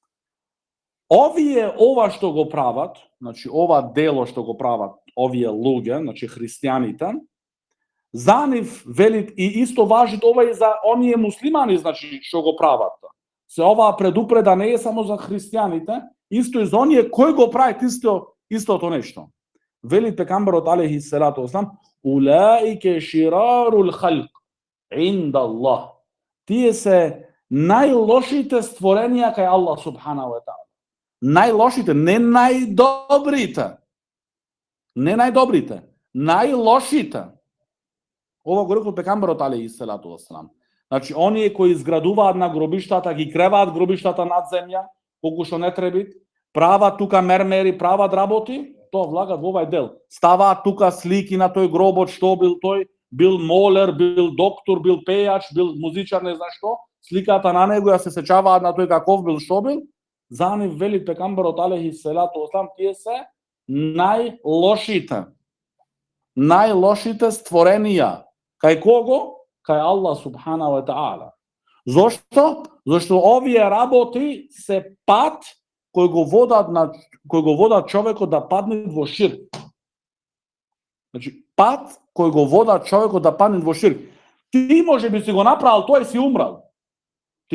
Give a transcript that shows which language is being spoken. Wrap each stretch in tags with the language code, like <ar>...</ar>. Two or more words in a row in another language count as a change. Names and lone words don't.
<mk>Ова што го прават, значи ова дело што го прават овие луѓе, значи христијаните, за нив велит и исто важи ова и за оние муслимани, значи што го прават. Се оваа предупреда не е само за христијаните, исто и за оние кои го прават истото нешто. Велит пекамберот</mk> <ar>عليه الصلاة والسلام، أولئك شرار الخلق عند الله.</ar> <mk>Тие се најлошите створенија кај</mk> <ar>الله سبحانه وتعالى.</ar> <mk>Најлошите, не најдобрите. Не најдобрите, најлошите. Ова го рекол пекамберот</mk> <ar>عليه الصلاة والسلام.</ar> <mk>Значи, оние кои изградуваат на гробиштата, ги креваат гробиштата над земја, колку што не треби, прават тука мермери, прават работи, тоа влагат во овај дел. Ставаат тука слики на тој гробот, што бил тој, бил молер, бил доктор, бил пејач, бил музичар, не знам што, сликата на него ја се сечаваат на тој каков бил, што бил. За нив вели пекамберот</mk> <ar>عليه الصلاة والسلام,</ar> <mk>тие се најлошите створенија. Кај кого?</mk> <ar>Кај الله سبحانه وتعالى.</ar> <mk>Зошто? Зошто овие работи се пат кој го водат човекот да падне во ширк. Значи, пат кој го водат човекот да падне во ширк. Ти може би си го направил тоа и си умрал.</mk>